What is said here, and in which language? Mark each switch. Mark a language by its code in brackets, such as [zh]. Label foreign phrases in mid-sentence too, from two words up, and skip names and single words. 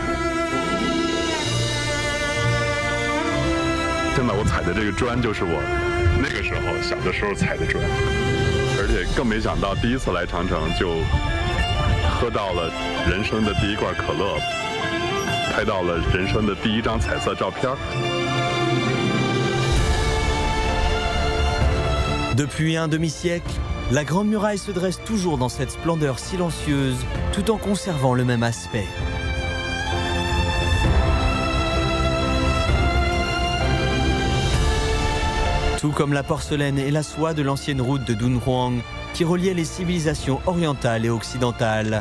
[zh] 真的，我踩的这个砖就是我那个时候小的时候踩的砖。而且更没想到，第一次来长城就喝到了人生的第一罐可乐，拍到了人生的第一张彩色照片。 [fr] Depuis un demi-siècle, la Grande Muraille se dresse toujours dans cette splendeur silencieuse, tout en conservant le même aspect. Tout comme la porcelaine et la soie de l'ancienne route de Dunhuang qui reliait les civilisations orientales et occidentales.